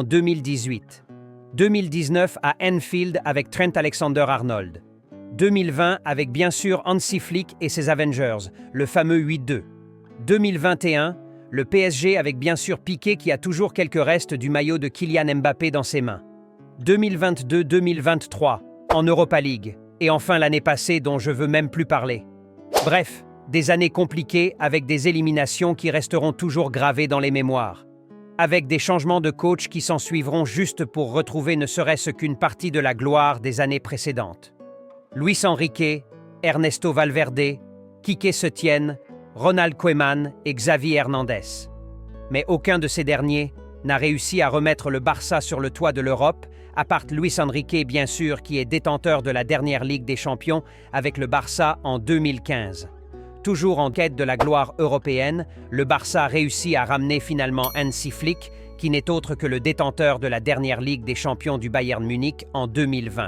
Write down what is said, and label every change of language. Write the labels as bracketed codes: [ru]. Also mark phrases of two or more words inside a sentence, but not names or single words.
[fr] 2018, 2019 à Anfield avec Trent Alexander-Arnold, 2020 avec bien sûr Hansi Flick et ses Avengers, le fameux 8-2, 2021, le PSG avec bien sûr Piqué qui a toujours quelques restes du maillot de Kylian Mbappé dans ses mains, 2022-2023 en Europa League, et enfin l'année passée dont je veux même plus parler. Bref, des années compliquées avec des éliminations qui resteront toujours gravées dans les mémoires, avec des changements de coach qui s'en suivront juste pour retrouver ne serait-ce qu'une partie de la gloire des années précédentes. Luis Enrique, Ernesto Valverde, Quique Setién, Ronald Koeman et Xavi Hernandez. Mais aucun de ces derniers n'a réussi à remettre le Barça sur le toit de l'Europe, à part Luis Enrique bien sûr qui est détenteur de la dernière Ligue des Champions avec le Barça en 2015. Toujours en quête de la gloire européenne, le Barça réussit à ramener finalement Hansi Flick, qui n'est autre que le détenteur de la dernière Ligue des Champions du Bayern Munich en 2020.